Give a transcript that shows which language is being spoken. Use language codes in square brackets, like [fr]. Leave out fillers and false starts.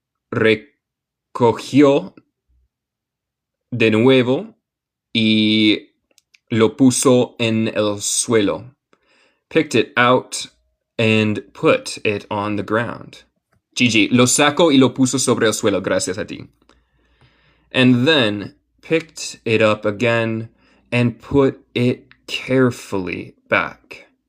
[es] Recogió de nuevo y lo puso en el suelo. [en] Picked it out and put it on the ground. [es] Gigi, lo saco y lo puso sobre el suelo, gracias a ti. [en] And then picked it up again and put it carefully back.